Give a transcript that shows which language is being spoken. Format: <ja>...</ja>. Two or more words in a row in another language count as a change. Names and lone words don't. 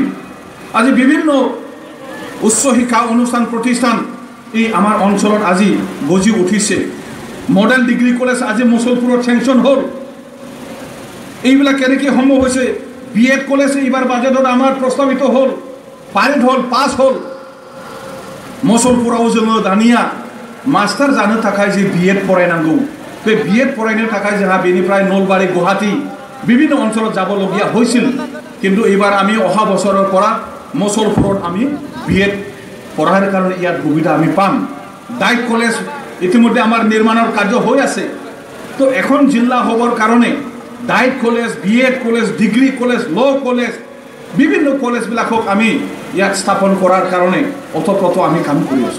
<as>আজি বিভিন্ন উচ্চ শিক্ষা অনুষ্ঠান প্ৰতিষ্ঠান এই আমাৰ অঞ্চলত আজি গজি উঠিছে। মডেল ডিগ্ৰী কলেজ আজি মচলপুৰত চেংচন হ'ল। এইবিলাক কেনেকৈ সম্ভৱ হৈছে? BEd কলেজ এইবাৰ বাজেটত আমাৰ প্ৰস্তাৱিত হ'ল, পাৰিত হ'ল, পাছ হ'ল।</as> <brx>मसलपुराव जोङो दानिया मास्टार जानो थाखाय जे BEd फरायनांगौ, बे BEd फरायनो थाखाय जोंहा बेनिफ्राय नलबारी गुवाहाटी</brx> <as>বিভিন্ন অঞ্চলত যাবলগীয়া হৈছিল। কিন্তু এবাৰ আমি অহা বছৰৰ পৰা মসলপুৰত আমি BEd পঢ়াৰ কাৰণে ইয়াত সুবিধা আমি পাম। ডাইট কলেজ ইতিমধ্যে আমাৰ নিৰ্মাণৰ কাৰ্য হৈ আছে। তো এখন জিলা হ'বৰ কাৰণে ডাইট কলেজ, BEd কলেজ, ডিগ্ৰী কলেজ,</as> <en>law college,</en> <as>বিভিন্ন কলেজবিলাকক আমি ইয়াত স্থাপন কৰাৰ কাৰণে অতপ্ৰত আমি কাম কৰি আছোঁ।</as>